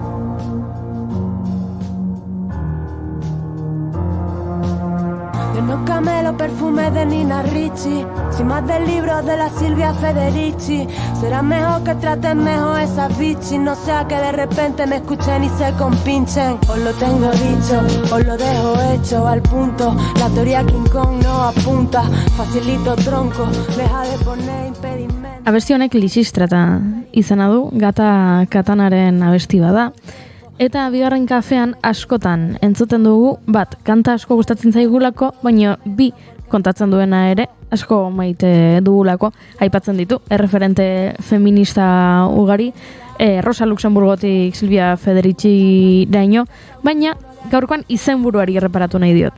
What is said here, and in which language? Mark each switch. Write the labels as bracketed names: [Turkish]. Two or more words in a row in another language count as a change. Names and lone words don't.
[Spanish] No Pásame los perfumes de Nina Ricci, sin más del libro de la Silvia Federici. Será mejor que traten mejor esas bichis, no sea que de repente me escuchen y se compinchen. Os lo tengo dicho, os lo dejo hecho al punto. La teoría King Kong no apunta, facilito tronco, deja de poner impedimento. [Basque] Abesti honek Lisistrata izena du, Gata Katanaren abesti bada. Eta bigarren kafean askotan entzuten dugu, bat, kanta asko gustatzen zaigulako, baina bi kontatzen duena ere asko maite dugulako, aipatzen ditu, erreferente feminista ugari, Rosa Luxemburgotik Silvia Federici daino, baina gaurkoan izenburuari erreparatu nahi diot.